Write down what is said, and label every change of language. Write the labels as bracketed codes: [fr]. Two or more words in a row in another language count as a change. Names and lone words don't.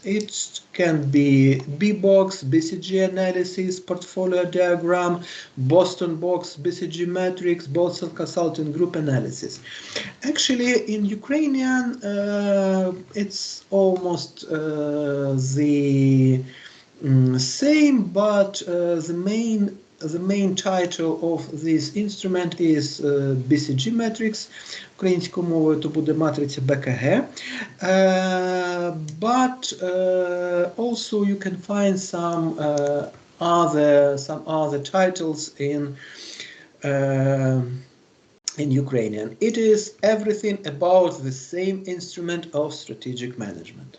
[en] It can be B-box, BCG analysis, portfolio diagram, Boston box, BCG matrix, Boston Consulting Group analysis. Actually, in Ukrainian, it's almost the same, but the main title of this instrument is BCG matrix. [uk] Українською мовою то буде матриця БКГ. [en] But also you can find some other titles in Ukrainian. It is everything about the same instrument of strategic management.